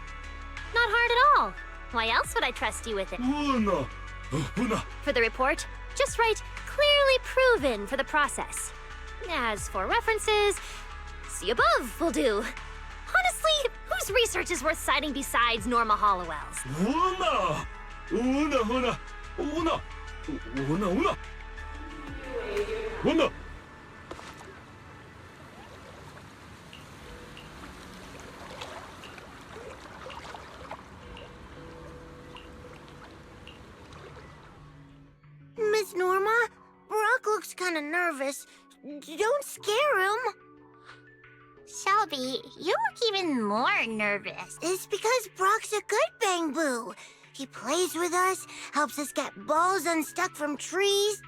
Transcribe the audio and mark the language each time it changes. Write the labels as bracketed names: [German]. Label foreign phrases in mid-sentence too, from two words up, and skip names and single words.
[English] Not hard at all. Why else would I trust you with it? Una. Una. For the report, just write clearly proven for the process. As for references, see above will do. Honestly, whose research is worth citing besides Norma Hollowell's? Una. Una. Una. Una. Una. Una. Una. Miss Norma, Brock looks kind of nervous. Don't scare him. Shelby, you look even more nervous. It's because Brock's a good Bangboo. He plays with us, helps us get balls unstuck from trees.